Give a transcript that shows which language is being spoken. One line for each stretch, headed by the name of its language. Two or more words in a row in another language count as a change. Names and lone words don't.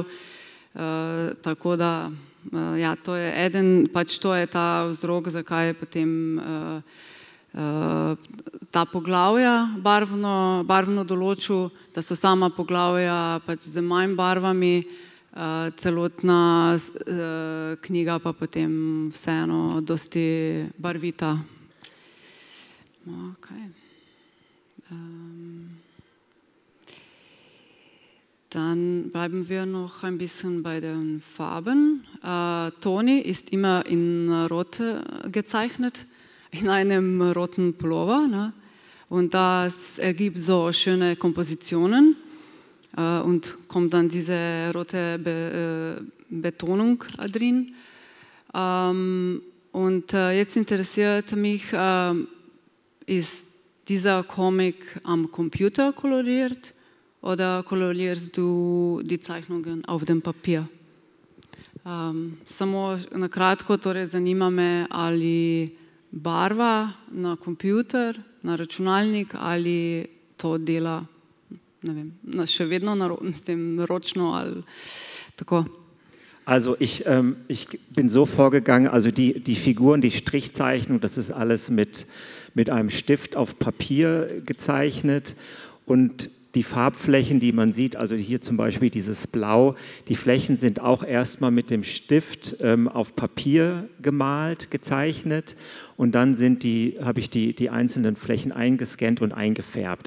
Slovenian: Tako da, ja, to je eden, pač to je ta vzrok, zakaj je potem ta poglavja barvno določil, da so sama poglavja pač z manj barvami, celotna knjiga pa potem vseeno dosti barvita.
German: Okay. Dann bleiben wir noch ein bisschen bei den Farben. Toni ist immer in Rot gezeichnet, in einem roten Pullover, ne? Und das ergibt so schöne Kompositionen und kommt dann diese rote Betonung drin. Und jetzt interessiert mich, ist dieser Comic am Computer koloriert oder kolorierst du die Zeichnungen auf dem Papier?
Slovenian: Samo na kratko, torej zanima me, ali barva na kompjuter, na računalnik ali to dela, ne vem, še vedno ročno ali tako.
German: Also ich bin so vorgegangen, also die Figuren, die Strichzeichnung, das ist alles mit einem Stift auf Papier gezeichnet und die Farbflächen, die man sieht, also hier zum Beispiel dieses Blau, die Flächen sind auch erstmal mit dem Stift auf Papier gemalt, gezeichnet und dann habe ich die einzelnen Flächen eingescannt und eingefärbt.